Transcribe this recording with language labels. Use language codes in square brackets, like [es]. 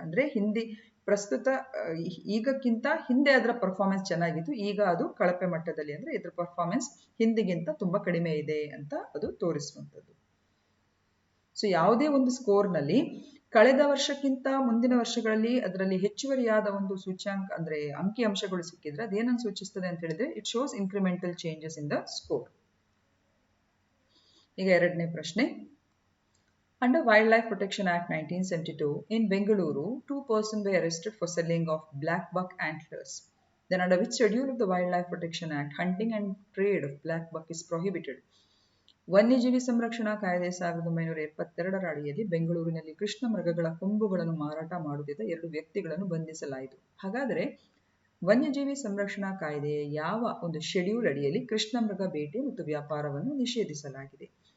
[kn] ಅಂದ್ರೆ ಪ್ರಸ್ತುತ ಈಗಕ್ಕಿಂತ ಹಿಂದೆ ಅದರ ಪರ್ಫಾರ್ಮೆನ್ಸ್ ಚೆನ್ನಾಗಿತ್ತು, ಈಗ ಅದು ಕಳಪೆ ಮಟ್ಟದಲ್ಲಿ, ಅಂದ್ರೆ ಇದರ ಪರ್ಫಾರ್ಮೆನ್ಸ್ ಹಿಂದಿಗಿಂತ ತುಂಬಾ ಕಡಿಮೆ ಇದೆ ಅಂತ ಅದು ತೋರಿಸುವಂಥದ್ದು. ಸೊ ಯಾವುದೇ ಒಂದು ಸ್ಕೋರ್ನಲ್ಲಿ ಕಳೆದ ವರ್ಷಕ್ಕಿಂತ ಮುಂದಿನ ವರ್ಷಗಳಲ್ಲಿ ಅದರಲ್ಲಿ ಹೆಚ್ಚುವರಿಯಾದ ಒಂದು ಸೂಚ್ಯಾಂಕ ಅಂದ್ರೆ ಅಂಕಿ ಅಂಶಗಳು ಸಿಕ್ಕಿದ್ರೆ ಅದೇನನ್ನು ಸೂಚಿಸ್ತದೆ ಅಂತ ಹೇಳಿದ್ರೆ [en] It shows incremental changes in the score. [kn] ಈಗ 2ನೇ ಪ್ರಶ್ನೆ. [en] Under Wildlife Protection Act 1972, in Bengaluru, 2 persons were arrested for selling of black buck antlers. Then under which schedule of the Wildlife Protection Act, hunting and trade of black buck is prohibited? [kn] ವನ್ಯಜೀವಿ ಸಂರಕ್ಷಣಾ ಕಾಯ್ದೆ 1972ರ ಅಡಿಯಲ್ಲಿ ಬೆಂಗಳೂರಿನಲ್ಲಿ ಕೃಷ್ಣ ಮೃಗಗಳ ಕೊಂಬುಗಳನ್ನು ಮಾರಾಟ ಮಾಡುತ್ತಿದ್ದ 2 ವ್ಯಕ್ತಿಗಳನ್ನು ಬಂಧಿಸಲಾಯಿತು. ಹಾಗಾದರೆ ವನ್ಯಜೀವಿ ಸಂರಕ್ಷಣಾ ಕಾಯ್ದೆಯ ಯಾವ ಒಂದು ಶೆಡ್ಯೂಲ್ ಅಡಿಯಲ್ಲಿ ಕೃಷ್ಣ ಮೃಗ ಬೇಟೆ ಮತ್ತು ವ್ಯಾಪಾರವನ್ನು ನಿಷೇಧಿಸಲಾಗಿದೆ?